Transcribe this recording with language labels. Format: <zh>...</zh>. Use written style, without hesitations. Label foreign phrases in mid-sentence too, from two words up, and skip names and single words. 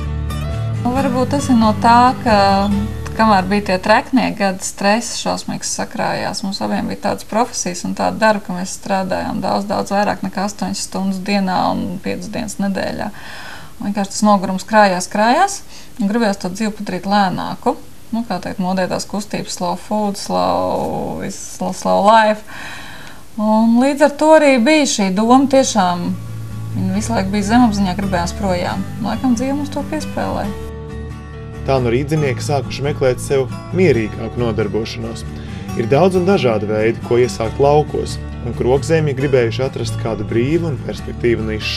<lv>Varbūt tas ir no tā, ka kamēr bija tie treknieki gadi, stress šausmīgs sakrājās. Mums abiem bija tādas profesijas un tāda darba, ka mēs strādājām daudz vairāk nekā 8 stundas dienā un 5 dienas nedēļā. Vienkārši tas nogurums krājās un gribējās to dzīvi padarīt lēnāku. kā teikt, modētās kustības,</lv> <en>slow food, slow life.</en> <lv>Un līdz ar to arī bija šī doma tiešām, viņa visu laiku bija zemapziņā, gribējās projām. Laikam dzīve mums to piespēlēja. Tā nu rīdzinieki sākuši meklēt sev mierīgāku nodarbošanos. Ir daudz un dažādi veidi, ko iesākt laukos, un Krogzemji gribējuši atrast kādu brīvu un perspektīvu nišu.</lv>